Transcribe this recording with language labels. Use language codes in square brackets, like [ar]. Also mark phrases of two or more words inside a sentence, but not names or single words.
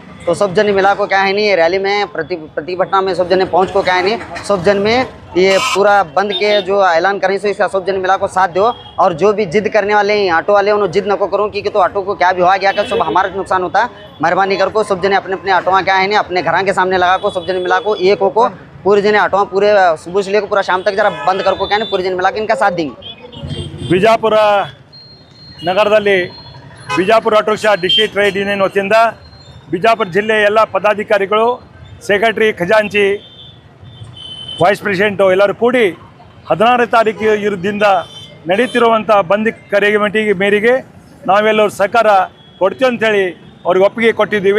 [dcc] तो सब जन मिला को क्या है नहीं रैली में प्रतिभटना में सब जने पहुँच को क्या है नहीं सब जन में ये पूरा बंद के जो ऐलान करें सो इसका सब जन मिला को साथ दो. और जो भी जिद करने वाले हैं ऑटो वाले उन्होंने जिद न को करूँ क्योंकि तो ऑटो को क्या भी हुआ गया कर सब हमारा नुकसान होता है. मेहरबानी कर को सब जने अपने अपने ऑटो क्या है नहीं अपने घर के सामने लगा को सब जने मिला को एक हो को पूरे जने ऑटो पूरे सुबह से लेकर पूरा शाम तक जरा बंद कर को क्या नहीं पूरे जने मिला के इनका साथ देंगे. [kn] ಬಿಜಾಪುರ ನಗರದಲ್ಲಿ ಬಿಜಾಪುರ ಆಟೋ ರಿಕ್ಷಾ ಡಿಸ್ಟ್ರಿಕ್ಟ್ ಟ್ರೇಡ್ ಯೂನಿಯನ್ ವತಿಯಿಂದ ಬಿಜಾಪುರ ಜಿಲ್ಲೆಯ ಎಲ್ಲ ಪದಾಧಿಕಾರಿಗಳು, ಸೆಕ್ರೆಟರಿ, ಖಜಾಂಚಿ, [en] vice president [kn] ಎಲ್ಲರೂ ಕೂಡಿ 16ನೇ ತಾರೀಕು ಇರೋದ್ರಿಂದ ನಡೀತಿರುವಂಥ ಬಂದ್ ಕರೆಗೆ ಮೇರೆಗೆ ನಾವೆಲ್ಲರೂ ಸಹಕಾರ ಕೊಡ್ತೀವಿ ಅಂಥೇಳಿ ಅವ್ರಿಗೆ ಒಪ್ಪಿಗೆ ಕೊಟ್ಟಿದ್ದೀವಿ.